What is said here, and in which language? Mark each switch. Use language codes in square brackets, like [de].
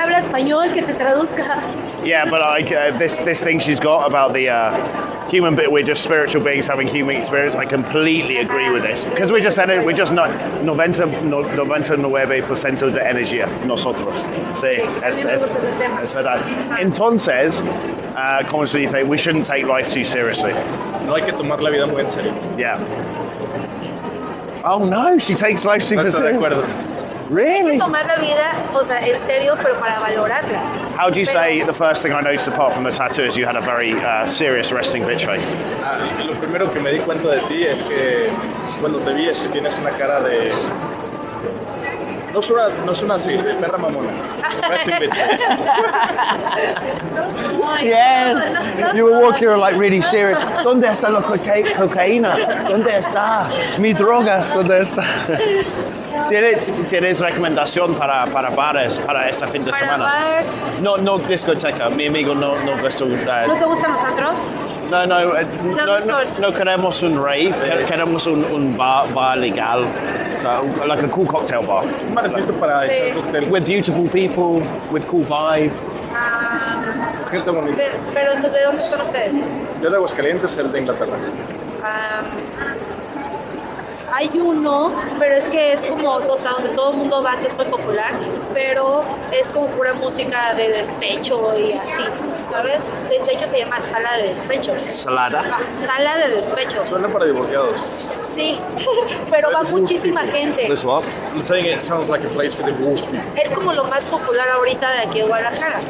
[es] Habla español, que te traduzca. [en] Yeah, but this thing she's got about the human bit, we're just spiritual beings having human experience. I completely agree with this. Because we're just 99% [es] de energía, nosotros. Sí, es verdad. Entonces, como se dice, [en] we shouldn't take life too seriously. [es] No hay que tomar la vida muy en serio. [en] Yeah. Oh no, she takes life super seriously. [es] No estoy de acuerdo. [en] Really? [es] Hay que tomar la vida, o sea, en serio, pero para valorarla. [en] How do you say the first thing I noticed apart from the tattoo is you had a very serious resting bitch face? [es] Lo primero que me di cuenta de ti es que cuando te vi es que tienes una cara de No suena así, perra mamona. Resting bitch. [en] Yes, you were walking, you were like really serious. [es] ¿Dónde está la cocaína? ¿Dónde está? Mi drogas, ¿dónde está? ¿Tienes recomendación para bares para este fin de Para semana? bar. No discoteca, mi amigo no gusta. ¿No te gustan los antros? No queremos un rave, queremos un bar legal, [en] so, like a cool cocktail bar. [es] Un barecito para echar cóctel. [en] With beautiful people, with cool vibe. [es] Gente bonita. Pero ¿de dónde son ustedes? Yo de Aguascalientes, él de Inglaterra. Hay uno, pero es que es como, o sea, donde todo el mundo va, que es muy popular, pero es como pura música de despecho y así, ¿sabes? De hecho se llama sala de despecho. Salada. Sala de despecho. Suena para divorciados. Sí, pero va muchísima gente. [en] This what? I'm saying it sounds like a place for divorced people. [es] Es como lo más popular ahorita de aquí de Guadalajara.